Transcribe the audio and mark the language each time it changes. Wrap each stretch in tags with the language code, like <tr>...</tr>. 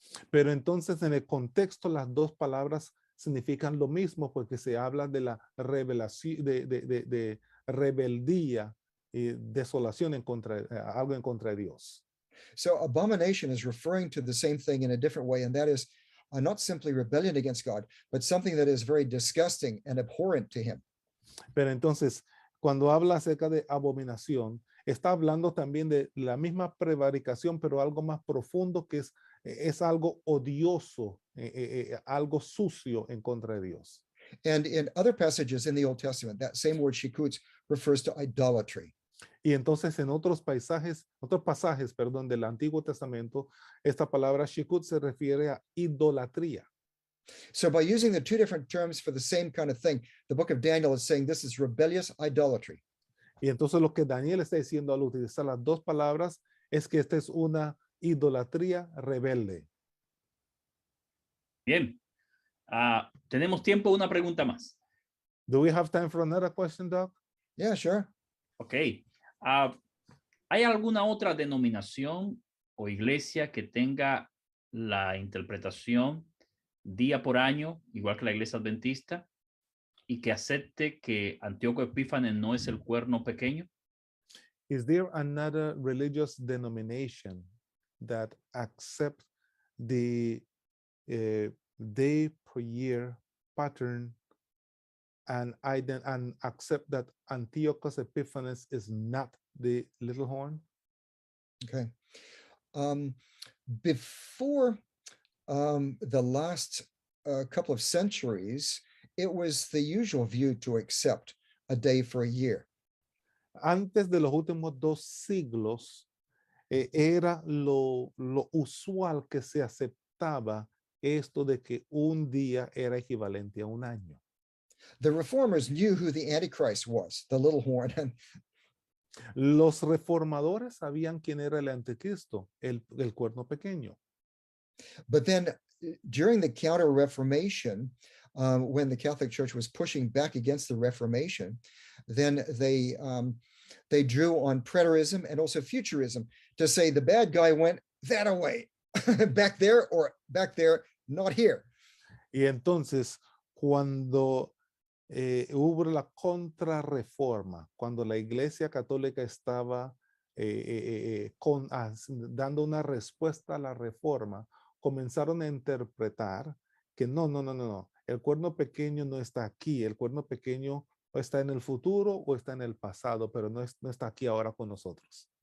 <es>Pero entonces en el contexto las dos palabras significan lo mismo porque se habla de la revelación, de rebeldía y desolación en contra, algo en contra de Dios.</es> <en>So abomination is referring to the same thing in a different way, and that is not simply rebellion against God, but something that is very disgusting and abhorrent to him.</en> <es>Pero entonces, cuando habla acerca de abominación, está hablando también de la misma prevaricación, pero algo más profundo que es algo odioso, algo sucio en contra de Dios.</es> <en>And in other passages in the Old Testament, that same word shikuts refers to idolatry.</en> <es>Y entonces en otros pasajes, perdón, del Antiguo Testamento, esta palabra shikut se refiere a idolatría.</es> <en>So by using the two different terms for the same kind of thing, the book of Daniel is saying this is rebellious idolatry.</en> <es>Y entonces lo que Daniel está diciendo al utilizar las dos palabras es que esta es una idolatría rebelde. Bien. Tenemos tiempo, una pregunta más.</es> <en>Do we have time for another question, Doc? Yeah, sure. Ok.</en> <es>¿Hay alguna otra denominación o iglesia que tenga la interpretación día por año, igual que la iglesia adventista, y que acepte que Antíoco Epífanes no es el cuerno pequeño?</es> <en>Is there another religious denomination that accepts the day per year pattern and accept that Antiochus Epiphanes is not the little horn? Okay. Before the last couple of centuries, it was the usual view to accept a day for a year.</en> <es>Antes de los últimos 2 siglos, era lo usual que se aceptaba esto de que un día era equivalente a un año.</es> <en>The reformers knew who the Antichrist was, the little horn.</en> <es>Los reformadores sabían quién era el anticristo, el cuerno pequeño.</es> <en>But then during the Counter-Reformation, when the Catholic Church was pushing back against the Reformation, then they drew on preterism and also futurism to say the bad guy went that away, back there or back there, not here.</en> <es>Y entonces, cuando hubo la contrarreforma, cuando la Iglesia Católica estaba dando una respuesta a la reforma, comenzaron a interpretar que no, el cuerno pequeño no está aquí, el cuerno pequeño o está en el futuro o está en el pasado, pero no está aquí ahora con nosotros.</es>